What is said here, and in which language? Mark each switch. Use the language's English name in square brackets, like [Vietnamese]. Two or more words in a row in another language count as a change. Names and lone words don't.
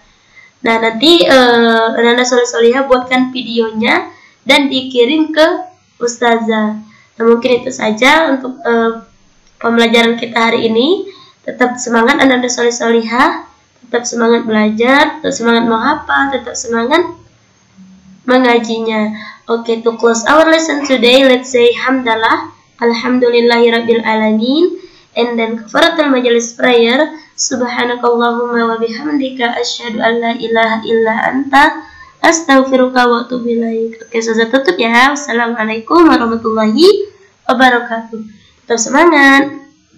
[Indonesian] Nah, nanti Ananda Salih buatkan videonya dan dikirim ke Ustazah. Nah, mungkin itu saja untuk pembelajaran kita hari ini. Tetap semangat Ananda Salihah, tetap semangat belajar, tetap semangat menghafal, tetap semangat mengajinya. [English] Okay, to close our lesson today, let's say hamdalah, [Arabic] الحمد لله رب العالمين, [English] and then [Arabic] كفارة المجلس [English] prayer, [Arabic] سبحانك اللهم وبحمدك أشهد أن لا إله إلا أنت أستغفرك وأتوب إليك. [Indonesian] Oke, saya tutup ya. [Arabic] والسلام عليكم ورحمة الله وبركاته. [Indonesian] Tetap semangat.